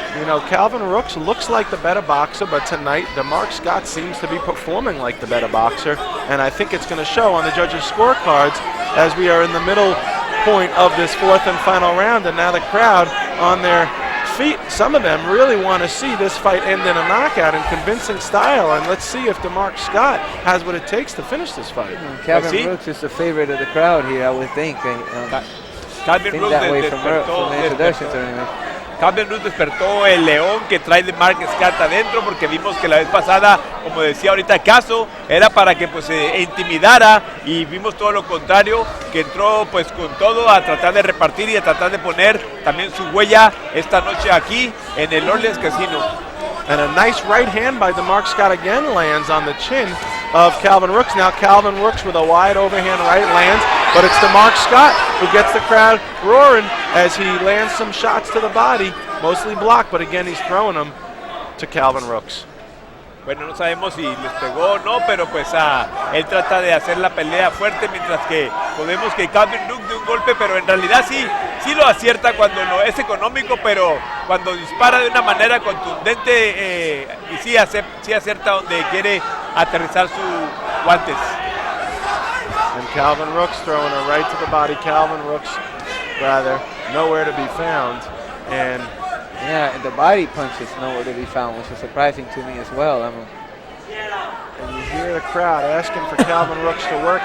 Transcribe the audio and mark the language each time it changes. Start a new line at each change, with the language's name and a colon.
English: You know, Calvin Rooks looks like the better boxer, but tonight DeMark Scott seems to be performing like the better boxer, and I think it's going to show on the judges' scorecards as we are in the middle point of this fourth and final round, and now the crowd on their feet. Some of them really want to see this fight end in a knockout in convincing style, and let's see if DeMark Scott has what it takes to finish this fight. Calvin Rooks is the favorite of the crowd here, I would think. Calvin Rooks that way from the introductions anyway.
Spanish: Calvin Rooks despertó el león que trae DeMark Scott adentro, porque vimos que la vez pasada, como decía ahorita Caso, era para que pues intimidara, y vimos todo lo contrario, que entró pues con todo a tratar de repartir y a tratar de poner también su huella esta noche aquí en el Orleans Casino.
English: And a nice right hand by DeMark Scott again lands on the chin of Calvin Rooks. Now Calvin Rooks with a wide overhand right lands, but it's DeMark Scott who gets the crowd roaring as he lands some shots to the body, mostly blocked, but again he's throwing them to Calvin Rooks.
Spanish: Bueno, no sabemos si les pegó o no, pero pues él trata de hacer la pelea fuerte, mientras que podemos que Calvin Rooks de un golpe, pero en realidad sí lo acierta cuando no es económico, pero cuando dispara de una manera contundente y sí acierta donde quiere aterrizar sus guantes.
English: And Calvin Rooks throwing a right to the body. Calvin Rooks, rather, nowhere to be found. And yeah, and the body punch is nowhere to be found, which is surprising to me as well. And you hear the crowd asking for Calvin Rooks to work.